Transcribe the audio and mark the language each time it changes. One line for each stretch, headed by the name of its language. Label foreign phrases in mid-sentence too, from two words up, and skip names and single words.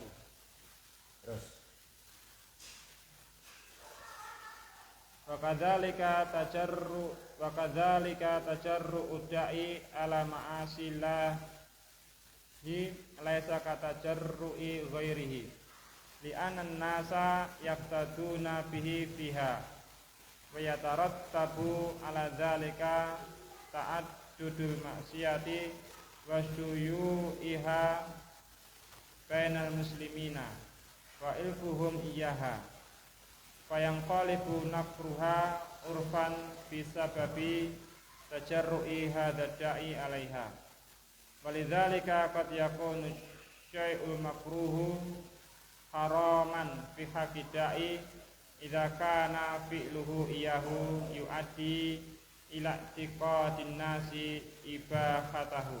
Arabic: terus وكذلك تجرؤ الداعي على معاصي الله ليس كتجرؤ غيره لأن الناس يقتدون به فيها ويترتب على ذلك تعدد المعاصي وشيوعها بين المسلمين وإلفهم إياها فينقلب نفرها عرفا بسبب تجرؤ هذا الداعي عليها. ولذلك قد يكون الشيء المكروه حراما في حق الداعي إذا كان فعله إياه يؤدي إلى اعتقاد الناس إباحته.